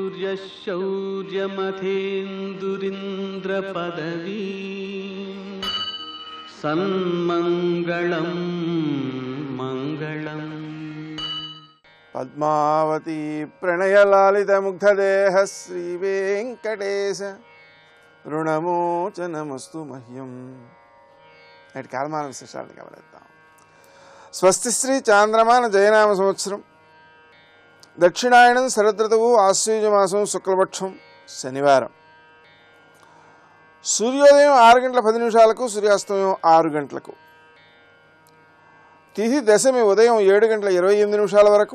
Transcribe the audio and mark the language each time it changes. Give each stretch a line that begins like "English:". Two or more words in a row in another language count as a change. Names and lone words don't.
Sanskrit: शौर्यमथेन्दुरिन्द्रपदवी सन्मङ्गलं मङ्गलम्। पद्मावती प्रणयलालितमुग्धदेह श्रीवेङ्कटेश ऋणमोचनमस्तु मह्यम्।
Telugu: నేటి కాలమాన విశేషాలను గమనిద్దాం. స్వస్తి శ్రీ చాంద్రమాన జయనామ సంవత్సరం, దక్షిణాయనం శరదృతువు, ఆశ్వయుజమాసం, శుక్లపక్షం, శనివారం. సూర్యోదయం 6:10 సూర్యాస్తమయం 6 తిథి దశమి ఉదయం 7:28 వరకు.